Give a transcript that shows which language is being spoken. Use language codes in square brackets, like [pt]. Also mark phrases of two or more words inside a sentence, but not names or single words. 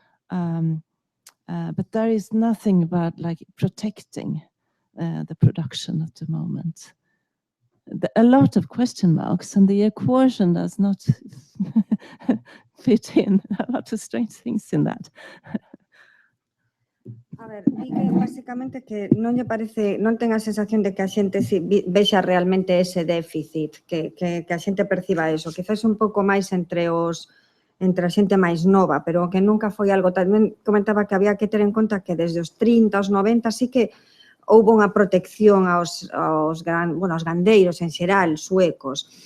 [en] But there is nothing about protecting the production at the moment. A lot of question marks, and the equation does not fit in. A lot of strange things in that. [gl] A ver, di que basicamente que non lle parece, non ten a sensación de que a xente vexa realmente ese déficit, que a xente perciba eso. Quizás un pouco máis entre a xente máis nova, pero que nunca foi algo. Tamén comentaba que había que ter en conta que desde os 30, os 90, sí que houve unha protección aos gandeiros en xeral, suecos.